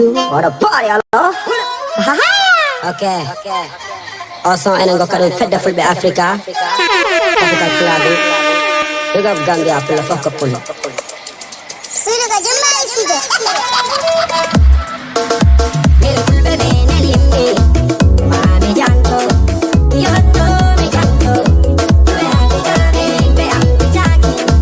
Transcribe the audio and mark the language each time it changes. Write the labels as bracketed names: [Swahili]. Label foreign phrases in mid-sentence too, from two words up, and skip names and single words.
[English] What a party, hello? Ok. [Fula] O son enen gokka ɗum fedde fulɓe Africa. Africa Club. [English] Big up [Fula] Gambia, pulla fokka pulla. Sulu ka jumma e sulu. Mil fulɓe ɓe nani yimɓe. Mami jango. Yotto mi jango. Fulɓe Africa ɓe yimɓe am mi jaki.